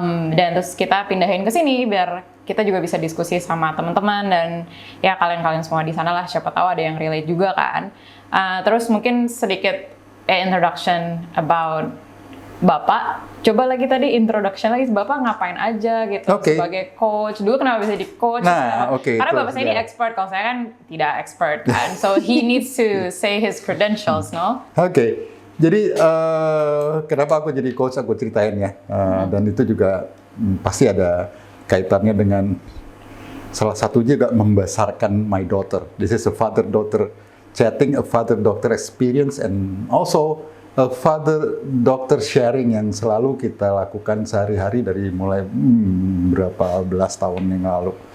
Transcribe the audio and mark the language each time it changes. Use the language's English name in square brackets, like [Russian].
[Indonesian] Dan terus kita pindahin ke sini biar kita juga bisa diskusi sama teman-teman dan ya kalian-kalian semua di sana lah, siapa tahu ada yang relate juga kan. Terus mungkin sedikit [English] introduction about [Indonesian] Bapak. Coba lagi tadi introduction lagi, Bapak ngapain aja gitu sebagai coach. Dulu kenapa bisa jadi coach? Nah, karena Bapak saya ini expert, kalau saya kan tidak expert kan. [English] So he needs to say his credentials, no? [Indonesian] Oke. Jadi kenapa aku jadi coach, aku ceritain ya. Dan itu juga pasti ada kaitannya dengan salah satu juga membesarkan [English] my daughter. This is a father-daughter chatting, a father-daughter experience, and also a father-daughter sharing [Indonesian] yang selalu kita lakukan sehari-hari dari mulai berapa belas tahun yang lalu.